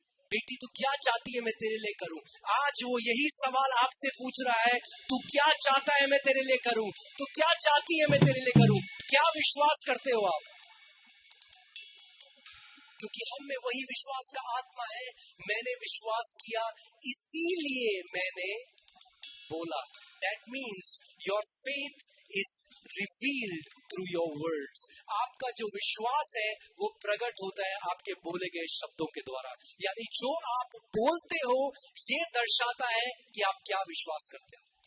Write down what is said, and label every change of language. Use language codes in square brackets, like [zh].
[hi] बेटी तू क्या चाहती है मैं तेरे लिए करूं? आज वो यही सवाल आपसे पूछ रहा है, तू क्या चाहता है मैं तेरे लिए करूं? तू क्या चाहती है मैं तेरे लिए करूं? क्या विश्वास करते हो आप? क्योंकि हम में वही विश्वास का आत्मा है। मैंने विश्वास किया इसीलिए मैंने बोला। [en] That means your faith is revealed through your words. [hi] आपका जो विश्वास है वो प्रकट होता है आपके बोले गए शब्दों के द्वारा। यानी जो आप बोलते हो ये दर्शाता है कि आप क्या विश्वास करते हो।